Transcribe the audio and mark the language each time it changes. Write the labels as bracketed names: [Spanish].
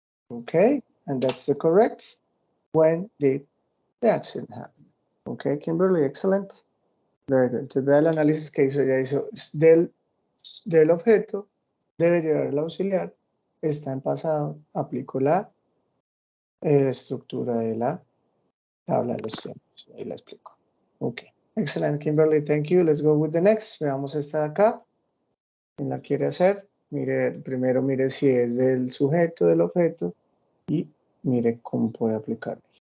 [English] Okay, and that's the correct. When did the accident happen? Okay, Kimberly, excellent. Very good. [Spanish] Entonces, vea el análisis que hizo. Ya hizo del objeto, debe llevar el auxiliar, está en pasado, aplico la estructura de la tabla de los tiempos. Ahí la explico. [English] Ok, excellent, Kimberly, thank you. Let's go with the next. [Spanish] Veamos esta de acá. ¿Quién la quiere hacer? Mire, primero mire si es del sujeto, del objeto, y mire cómo puede aplicar.